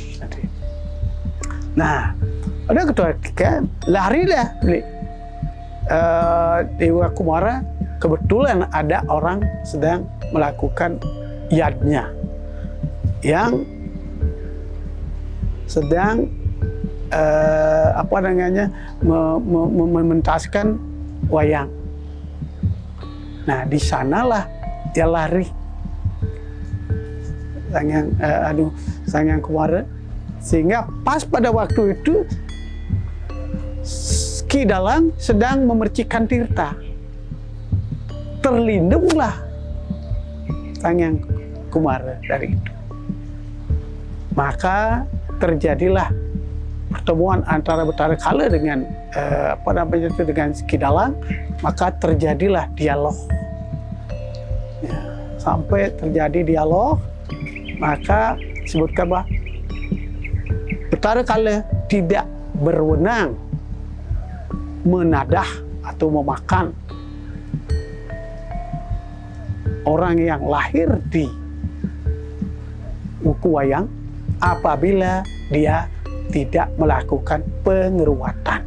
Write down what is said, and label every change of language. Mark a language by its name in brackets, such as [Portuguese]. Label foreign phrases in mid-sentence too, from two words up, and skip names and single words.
[Indonesian] Nah, ada ketika larilah Dewa Kumara, kebetulan ada orang sedang melakukan yadnya yang sedang mementaskan wayang. Nah, di sanalah dia lari Sang Hyang Kumara, sehingga pas pada waktu itu Ki Dalang sedang memercikan tirta. Terlindunglah Sang Hyang Kumara dari itu. Maka terjadilah pertemuan antara Betara Kala dengan dengan Ki Dalang, maka terjadilah dialog. Ya, sampai terjadi dialog, maka disebutkan bahwa Betara Kala tidak berwenang menadah atau memakan orang yang lahir di Wuku Wayang apabila dia tidak melakukan pengeruatan.